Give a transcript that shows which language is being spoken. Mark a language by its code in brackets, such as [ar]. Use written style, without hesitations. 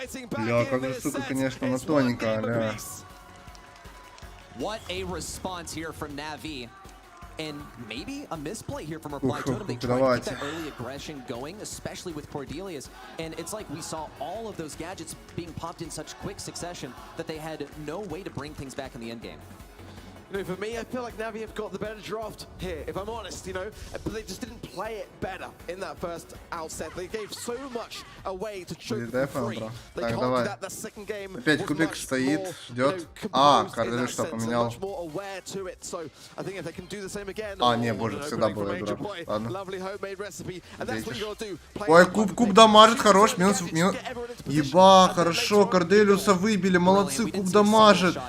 [ru] Бля, как же, сука, конечно, она тоненькая, бля. [en] What a response here from Navi. And maybe a misplay here from Reply Totem. They tried to keep that early aggression going, especially with Cordelius. And it's like we saw all of those gadgets being popped in such quick succession that they had no way to bring things back in the end game. You know, for me, I feel like Navi have got the better draft here, if I'm honest, you know, but they just didn't play it better in that first outset. They gave so much away to choke for free. They can't do that the second game. [ru] Опять кубик стоит, ждет. Корделиус что, поменял? Не, боже, всегда было игра. Ладно. Ой, куб дамажит, хорош, минус. Еба, хорошо, Корделиуса выбили, молодцы, куб дамажит.